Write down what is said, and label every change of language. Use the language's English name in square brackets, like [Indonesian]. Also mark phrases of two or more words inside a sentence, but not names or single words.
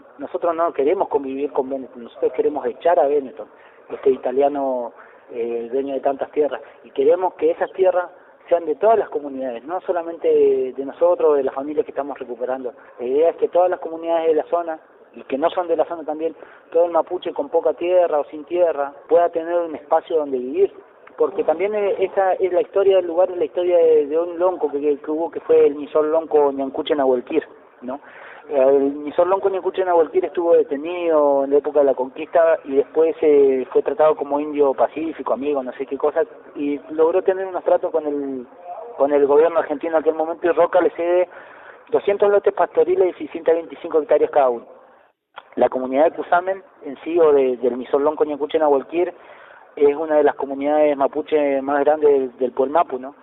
[Spanish] Nosotros no queremos convivir con Benetton, nosotros queremos echar a Benetton, este italiano dueño de tantas tierras, y queremos que esas tierras sean de todas las comunidades, no solamente de nosotros, de las familias que estamos recuperando. La idea es que todas las comunidades de la zona, y que no son de la zona también, todo el mapuche con poca tierra o sin tierra, pueda tener un espacio donde vivir, porque también esa es la historia del lugar, es la historia de un lonco que hubo, que fue el Misol Lonco Ñancuche Nahuelquir, ¿no? El Misol Lonco Ñancuche Nahuelquir estuvo detenido en la época de la conquista y después fue tratado como indio pacífico, amigo, no sé qué cosa, y logró tener unos tratos con el gobierno argentino en aquel momento, y Roca le cede 200 lotes pastoriles y 625 hectáreas cada uno. La comunidad de Cusamen en sí, o del Misol Lonco Ñancuche Nahuelquir, es una de las comunidades mapuche más grandes del Puelmapu, ¿no?